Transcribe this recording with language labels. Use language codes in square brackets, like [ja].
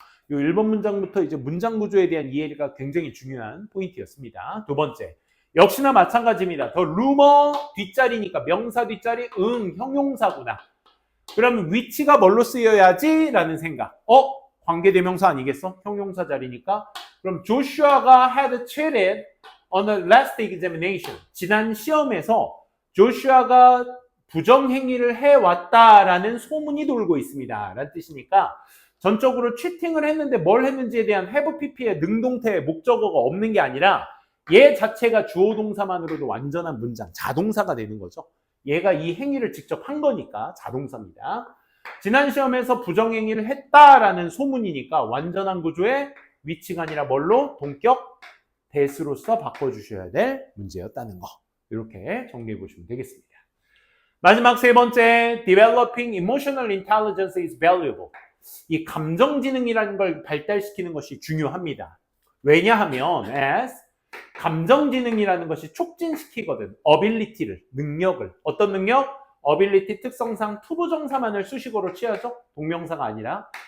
[ko] 이 1번 문장부터 이제 문장 구조에 대한 이해가 굉장히 중요한 포인트였습니다. 두 번째. 역시나 마찬가지입니다. 더 루머 뒷자리니까 명사 뒷자리 형용사구나. 그러면 위치가 뭘로 쓰여야지? 라는 생각. 관계대명사 아니겠어? 형용사 자리니까. 그럼 조슈아가 [en] had cheated on the last examination. [ko] 지난 시험에서 조슈아가 부정행위를 해왔다라는 소문이 돌고 있습니다. 라는 뜻이니까 전적으로 치팅을 했는데 뭘 했는지에 대한 have pp의 능동태 목적어가 없는 게 아니라 얘 자체가 주어 동사만으로도 완전한 문장, 자동사가 되는 거죠. 얘가 이 행위를 직접 한 거니까 자동사입니다. 지난 시험에서 부정행위를 했다라는 소문이니까 완전한 구조의 위치가 아니라 뭘로? 동격, that으로서 바꿔주셔야 될 문제였다는 거. 이렇게 정리해 보시면 되겠습니다. 마지막 세 번째, [en] developing emotional intelligence is valuable. [ko] 이 감정지능이라는 걸 발달시키는 것이 중요합니다. 왜냐하면 as 감정지능이라는 것이 촉진시키거든. ability를, 능력을. 어떤 능력? ability 특성상 투부정사만을 수식어로 취하죠. 동명사가 아니라.